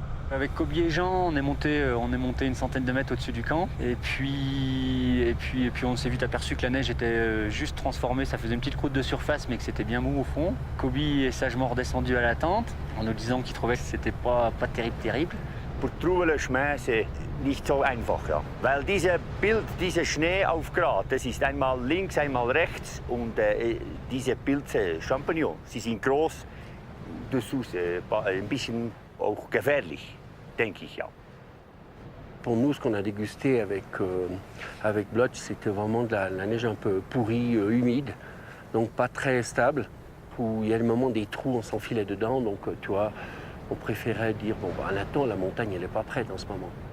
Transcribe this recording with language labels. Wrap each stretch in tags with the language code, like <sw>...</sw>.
<fr>Avec Kobi et Jean, on est monté une centaine de mètres au-dessus du camp. Et puis on s'est vite aperçu que la neige était juste transformée. Ça faisait une petite croûte de surface, mais que c'était bien mou au fond. Kobi est sagement redescendu à la tente en nous disant qu'il trouvait que c'était pas terrible. Pour trouver le chemin, c'est</fr> <de>nicht so einfach, ja. Weil diese Schneeaufgrat, das ist einmal links, einmal rechts und diese Pilze, Champignons, sie sind groß,</de> <fr>dessous c'est</fr> <de>ein bisschen auch gefährlich, denke ich, ja.</de> <fr>Pour nous, ce qu'on a dégusté avec Blotch, c'était vraiment de la neige un peu pourrie, humide, donc pas très stable, où il y a le moment des trous, on s'enfilait dedans, donc tu vois, on préférait dire, bon, bah, maintenant, la montagne, elle n'est pas prête en ce moment.</fr>